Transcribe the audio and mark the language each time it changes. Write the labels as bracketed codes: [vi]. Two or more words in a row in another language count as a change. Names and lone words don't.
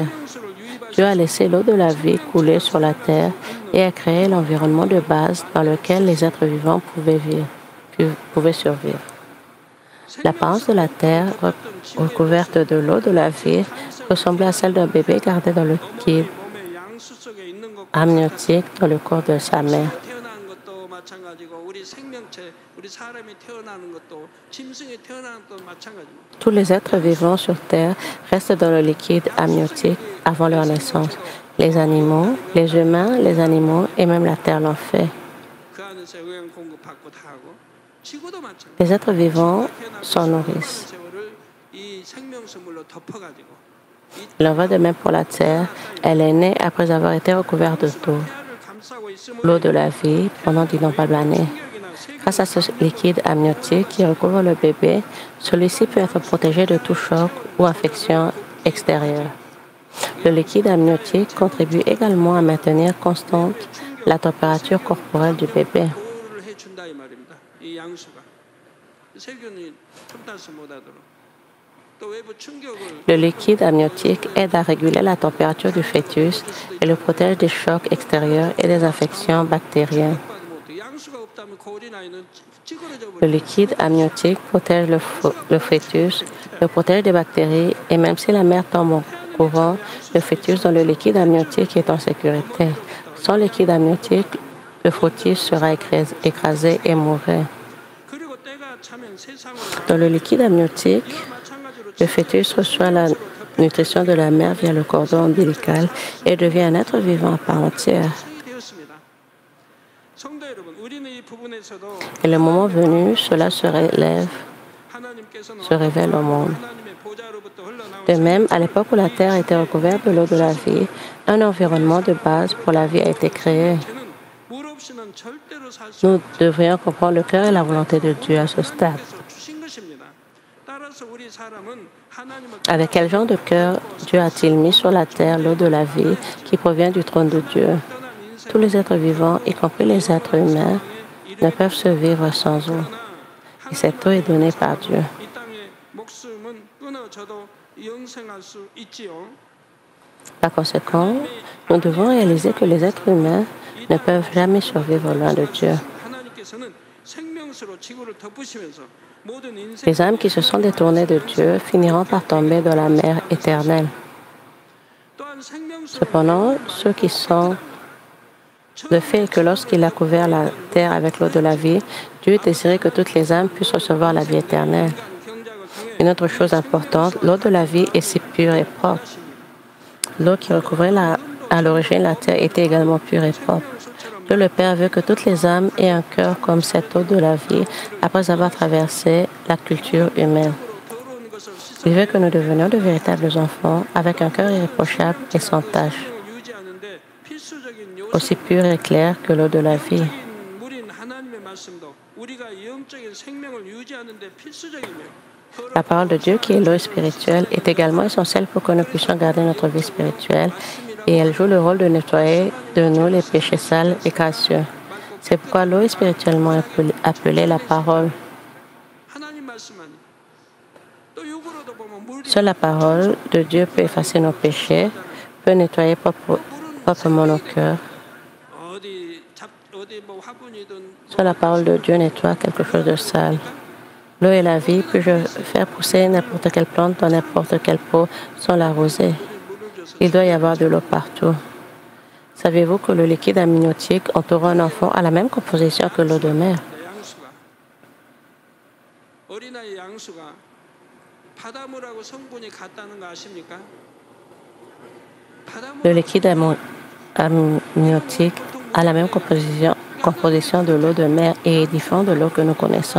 [fr] Dieu a laissé l'eau de la vie couler sur la Terre et a créé l'environnement de base dans lequel les êtres vivants pouvaient survivre. L'apparence de la Terre, recouverte de l'eau de la vie, ressemblait à celle d'un bébé gardé dans le liquide amniotique dans le corps de sa mère. [ko] 태어나는 것도 마찬가지고 우리 생명체, 우리 사람이 태어나는 것도 짐승이 태어나는 것도 마찬가지입니다. [fr] Tous les êtres vivants sur Terre restent dans le liquide amniotique avant leur naissance. Les animaux, les humains, les animaux et même la Terre l'ont fait. [ko] 그 안에서 영양 공급받고 다 하고 지구도 마찬가지. [fr] Les êtres vivants s'en nourrissent. [ko] 세월을 이 생명수물로 덮어가지고 [fr] Il en va de même pour la Terre. Elle est née après avoir été recouverte d'eau, [ko] 감싸고 있으므로 [fr] l'eau de la vie, pendant d'innombrables années. Grâce à ce liquide amniotique qui recouvre le bébé, celui-ci peut être protégé de tout choc ou infection extérieure. Le liquide amniotique contribue également à maintenir constante la température corporelle du bébé. [ko] 보호를 해준다 이 말입니다. 이 양수가 세균이 틈타서 못하도록 또 외부 충격을 [fr] Le liquide amniotique aide à réguler la température du fœtus et le protège des chocs extérieurs et des infections bactériennes. [ko] 양수가 없다면 그 어린아이는 찌그러져 [fr] Le [ko] 버려. [fr] liquide amniotique protège le fœtus, le protège des bactéries et même si la mère tombe au courant, le fœtus dans le liquide amniotique est en sécurité. Sans liquide amniotique, le fœtus sera écrasé et mourrait. [ko] 그리고 때가 차면 세상으로 [fr] Dans le liquide amniotique, [ko] 마찬가지로 [fr] le fœtus reçoit la nutrition de la mère via le cordon ombilical et devient un être vivant à part entière. [ko] 되었습니다. 성도 여러분, 우리는 이 부분에서도 [fr] Et le moment venu, cela se [ko] 하나님께서는 [fr] révèle au monde. [ko] 하나님의 보좌로부터 흘러나온 [fr] De même, à l'époque où la terre était recouverte de l'eau de la vie, un environnement de base pour la vie a été créé. [ko] 는 물 없이는 절대로 살 수 [fr] Nous devrions comprendre le cœur et la volonté de Dieu à ce stade. [ko] 없어서 주신 것입니다. 따라서 우리 사람은 하나님을 [fr] Avec quel genre de cœur Dieu a-t-il mis sur la terre l'eau de la vie qui provient du trône de Dieu? [ko] 떠난 인생 [fr] Tous les êtres vivants, y compris les êtres humains, ne peuvent se vivre sans eau. Et cette eau est donnée par Dieu. [ko] 이 땅의 목숨은 끊어져도 영생할 수 있지요. [fr] Par conséquent, nous devons réaliser que les êtres humains ne peuvent jamais survivre loin de Dieu. [ko] 하나님께서는 생명수로 지구를 덮으시면서 모든 인생 [fr] Les âmes qui se sont détournées de Dieu finiront par tomber dans la mer éternelle. [ko] 또한 생명수로 [fr] Cependant, ceux qui sont le fait que lorsqu'il a couvert la terre avec l'eau de la vie, Dieu désirait que toutes les âmes puissent recevoir la vie éternelle. [ko] 경작을 통해 [fr] Une autre chose importante, l'eau de la vie est si pure et propre. L'eau qui recouvrait à l'origine la terre était également pure et propre. Dieu le Père veut que toutes les âmes aient un cœur comme cette eau de la vie après avoir traversé la culture humaine. [ko] 더러운 것을 [fr] Il veut que nous devenions de véritables enfants avec un cœur irréprochable et sans tache, [ko] 생명을 유지하는데 필수적인 [fr] aussi pur et clair que l'eau de la vie. [ko] 요소적인 물인 하나님의 말씀도 우리가 영적인 생명을 유지하는데 필수적이며 [fr] La parole de Dieu, qui est l'eau spirituelle, est également essentielle pour que nous puissions garder notre vie spirituelle et elle joue le rôle de nettoyer de nous les péchés sales et gracieux. C'est pourquoi l'eau est spirituellement appelée la parole. [ko] 하나님 말씀은 또 육으로도 보면 물이 [fr] Seule la parole de Dieu peut effacer nos péchés, peut nettoyer proprement nos cœurs. [ko] 어디 뭐 화분이든 [fr] Seule la parole de Dieu nettoie quelque chose de sale. L'eau est la vie, puis-je faire pousser n'importe quelle plante dans n'importe quelle pot sans l'arroser? [ko] 물을 줘서 [fr] Il doit y avoir de l'eau partout. Savez-vous que le liquide amniotique entourant un enfant a la même composition que l'eau de mer? [ko] 양수가 어린아이 양수가 바닷물하고 성분이 같다는 거 아십니까? [fr] Le liquide amniotique a la même composition de l'eau de mer et est différent de l'eau que nous connaissons.